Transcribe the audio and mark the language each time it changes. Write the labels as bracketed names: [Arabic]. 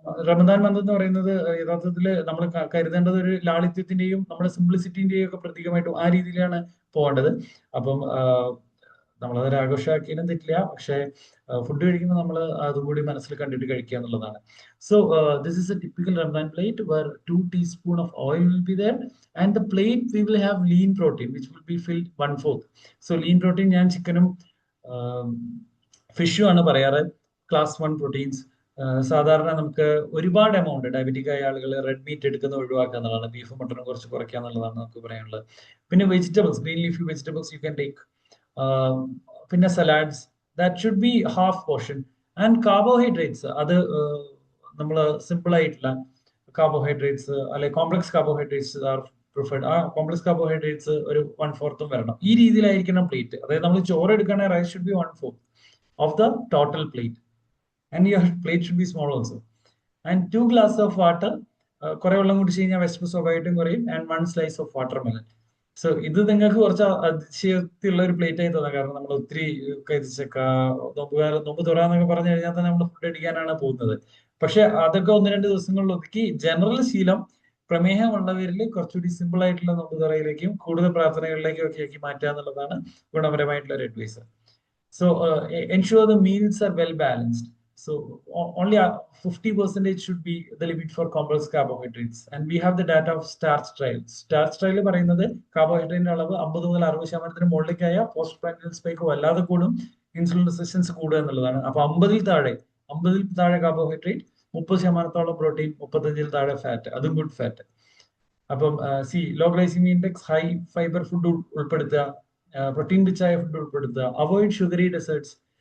[Malayalam] Ramadan month എന്ന് പറയുന്നത് യഥാർത്ഥത്തിൽ നമ്മൾ കരുതേണ്ടത് ഒരു ലാളിത്യത്തിന്റെയും നമ്മുടെ സിംപ്ലിസിറ്റിന്റെയും ഒക്കെ പ്രതീകമായിട്ടും ആ രീതിയിലാണ് പോകേണ്ടത്. അപ്പം നമ്മളതൊരു ആഘോഷമാക്കിയാലും തെറ്റില്ല, പക്ഷെ ഫുഡ് കഴിക്കുമ്പോൾ നമ്മൾ അതും കൂടി മനസ്സിൽ കണ്ടിട്ട് കഴിക്കുക എന്നുള്ളതാണ്. [English] So this is a typical Ramadan plate where 2 teaspoons of oil will be there, and the plate we will have lean protein which will be filled 1/4. [Malayalam] So lean protein ഞാൻ ചിക്കനും ഫിഷും ആണ് പറയാറ്, ക്ലാസ് 1 പ്രോട്ടീൻസ്. സാധാരണ നമുക്ക് ഒരുപാട് എമൗണ്ട് ഡയബറ്റിക് ആയ ആളുകൾ റെഡ് മീറ്റ് എടുക്കുന്നത് ഒഴിവാക്കുക എന്നുള്ളതാണ്, ബീഫും മട്ടനും കുറച്ച് കുറയ്ക്കുക എന്നുള്ളതാണ് നമുക്ക് പറയാനുള്ളത്. [English] പിന്നെ vegetables, green leafy vegetables you can take. പിന്നെ salads, that should be half portion. [Malayalam] And carbohydrates, അത് നമ്മൾ സിമ്പിൾ ആയിട്ടുള്ള കാർബോഹൈഡ്രേറ്റ്സ് അല്ലെ [English] Complex carbohydrates are preferred. [Malayalam] ആ കോംപ്ലക്സ് കാർബോഹൈഡ്രേറ്റ്സ് ഒരു 1/4 വരണം. ഈ രീതിയിലായിരിക്കണം പ്ലേറ്റ്. അതായത് നമ്മൾ ചോറ് എടുക്കുകയാണെങ്കിൽ [English] Rice should be 1/4 of the total plate, and your plate should be small also. And 2 glasses of water. [Malayalam] കുറെ വെള്ളം കുടിച്ച് കഴിഞ്ഞാൽ വിശപ്പ് സ്വാഭാവികമായിട്ടും കുറയും. [English] And 1 slice of watermelon. [Malayalam] So ഇത് നിങ്ങൾക്ക് കുറച്ച് അതിശയത്തിലുള്ള ഒരു പ്ലേറ്റ് ആയി തോന്നാം, കാരണം നമ്മൾ ഒത്തിരി കൈതച്ചക്ക, നോമ്പ് തുറന്നൊക്കെ പറഞ്ഞു കഴിഞ്ഞാൽ തന്നെ നമ്മൾ ഫുഡ് അടിക്കാനാണ് പോകുന്നത്. പക്ഷെ അതൊക്കെ 1-2 ദിവസങ്ങളിൽ ഒതുക്കി ജനറൽ ശീലം പ്രമേഹമുള്ളവരിൽ കുറച്ചുകൂടി സിമ്പിൾ ആയിട്ടുള്ള നോമ്പ് തുറയിലേക്കും കൂടുതൽ പ്രാർത്ഥനകളിലേക്കും ഒക്കെ ആക്കി മാറ്റുക എന്നുള്ളതാണ് ഗുണപരമായിട്ടുള്ള ഒരു advice. [English] So ensure the meals are well balanced. So only 50% should be the limit for complex carbohydrates. And we have the data of STARS trial. [Malayalam] STARS trial പറയുന്നത് കാർബോഹൈഡ്രേറ്റിന്റെ അളവ് 50 മുതൽ 60% മുകളിലേക്കായ പോസ്റ്റ് പ്രാൻഡിയൽ സ്പൈക്ക് വല്ലാതെ കൂടും, ഇൻസുലിൻ റെസിസ്റ്റൻസ് കൂടുക എന്നുള്ളതാണ്. അപ്പൊ 50-ൽ താഴെ carbohydrate, 30% protein, 35-ൽ താഴെ ഫാറ്റ്, അതും ഗുഡ് ഫാറ്റ്. അപ്പം law glycaemic index, high fibre food ഉൾപ്പെടുത്തുക, പ്രോട്ടീൻ റിച്ച് ആയ ഫുഡ് ഉൾപ്പെടുത്തുക, [English] Avoid sugary desserts.